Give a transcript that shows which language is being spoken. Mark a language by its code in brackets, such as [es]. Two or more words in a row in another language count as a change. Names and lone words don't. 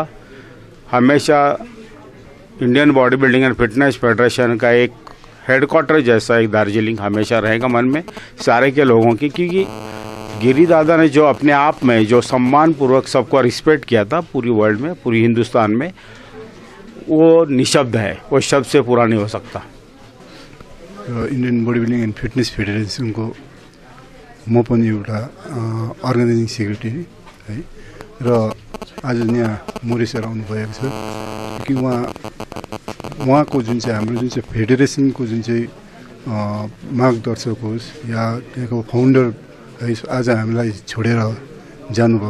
[hi] हमेशा इंडियन बॉडी बिल्डिंग एंड फिटनेस फेडरेशन का एक हेडक्वार्टर जैसा एक दार्जिलिंग हमेशा रहेगा मन में सारे के लोगों की, क्योंकि गिरी दादा ने जो अपने आप में जो सम्मानपूर्वक सबको रिस्पेक्ट किया था पूरी वर्ल्ड में, पूरी हिंदुस्तान में, वो निशब्द है, वो शब्द से पूरा नहीं हो सकता। [ne] इंडियन बॉडी बिल्डिंग एंड फिटनेस फेडरेशन को म पनि एउटा अर्गनाइजिङ सेक्रेटरी है, र आज यहाँ मोरेसर आउनुभएको छ कि उहाँको जुन चाहिँ हाम्रो जुन चाहिँ फेडरेसनको जुन चाहिँ मार्गदर्शक होस् या त्यहाँको फाउन्डर है, आज हामीलाई छोडेर जानुभएको